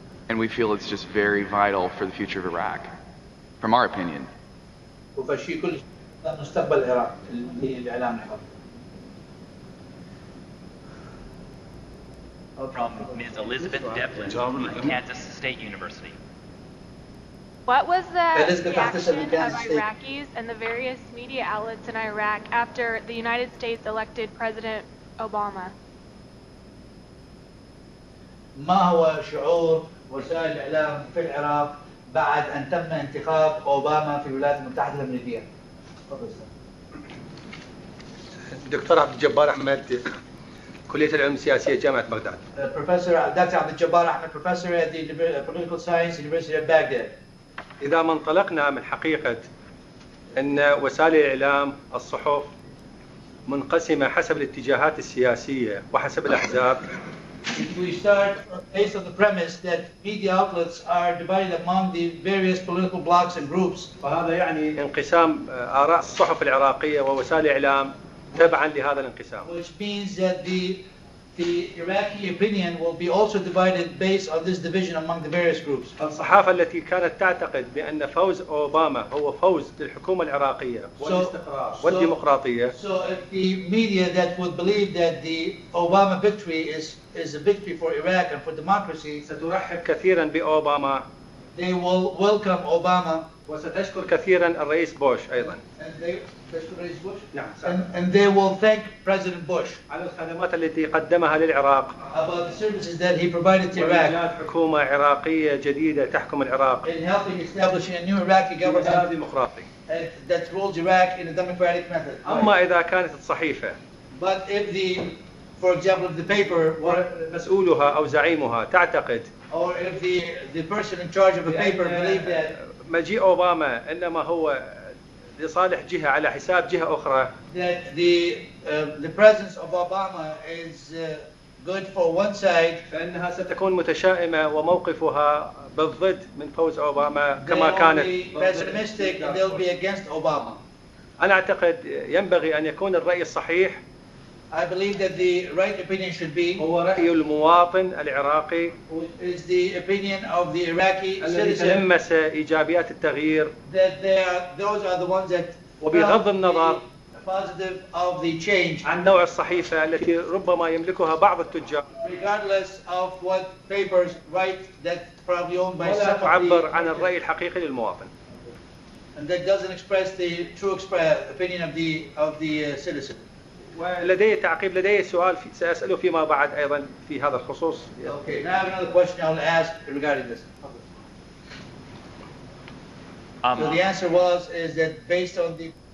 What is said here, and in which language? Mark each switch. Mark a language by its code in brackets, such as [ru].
[en] And we feel it's just very vital for the future of Iraq, from our opinion. [ar] وفشيء كل مستقبل العراق الاعلام الحر. [en] From Ms. Elizabeth Devlin of Kansas State University. What was the reaction reaction of Iraqis and the various media outlets in Iraq after the United States elected President Obama? [ar] ما هو شعور وسائل الإعلام في العراق بعد أن تم انتخاب أوباما في الولايات المتحدة الأمريكية؟ دكتور عبد الجبار أحمد، كلية العلوم السياسية جامعة بغداد. [en] Professor Dr. عبد الجبار أحمد, Professor at the Political Science University of Baghdad. [ar] إذا ما انطلقنا من حقيقة أن وسائل الإعلام الصحف منقسمة حسب الاتجاهات السياسية وحسب الأحزاب. [en] If we start based on the premise that media outlets are divided among the various political blocs and groups. [ar] فهذا يعني انقسام آراء الصحف العراقية ووسائل الإعلام تبعا لهذا الانقسام. [en] Which means that the Iraqi opinion will be also divided based on this division among the various groups. [ar] الصحافة التي كانت تعتقد بأن فوز أوباما هو فوز للحكومة العراقية والاستقرار والديمقراطية. [en] So if the media that would believe that the Obama victory is a victory for Iraq and for democracy, [ar] سترحب كثيرا بأوباما. [en] They will welcome Obama. [ar] وستشكر كثيرا الرئيس بوش أيضا. [en] And they will thank President Bush [ar] على الخدمات التي قدمها للعراق. [en] About the services that he provided to Iraq. [ar] حكومة عراقية جديدة تحكم العراق. [en] In helping establishing a new Iraqi government [ar] ديمقراطي. [en] That rules Iraq in a democratic method. [ar] أما إذا كانت الصحيفة. [en] But if for example, if the paper [ar] مسؤولها أو زعيمها تعتقد. [en] Or if the person in charge of a paper believe that. [ar] مجيء أوباما إنما هو لصالح جهة على حساب جهة أخرى. [en] That the presence of Obama is good for one side. [ar] فإنها ستكون متشائمة وموقفها بالضد من فوز أوباما كما كانت. [en] They'll be pessimistic and they'll be against Obama. [ar] أنا أعتقد ينبغي أن يكون الرأي الصحيح. [en] I believe that the right opinion should be. [ar] هو رأي المواطن العراقي. [en] Is the opinion of the Iraqi [ar] الذي تلمس إيجابيات التغيير. [en] That those are the ones that. [ar] وبغض النظر. [en] Positive of the change. [ar] عن نوع الصحيفة التي ربما يملكها بعض التجار. [en] Regardless of what papers write that probably owned by some of the. [ar] تعبر عن الرأي الحقيقي للمواطن. [en] And that doesn't express the true opinion of the citizen. [ar] ولدي تعقيب، لدي سؤال سأسأله فيما بعد أيضا في هذا الخصوص. [en] Okay, now I have another question I'll ask regarding this. So the answer is that based on the.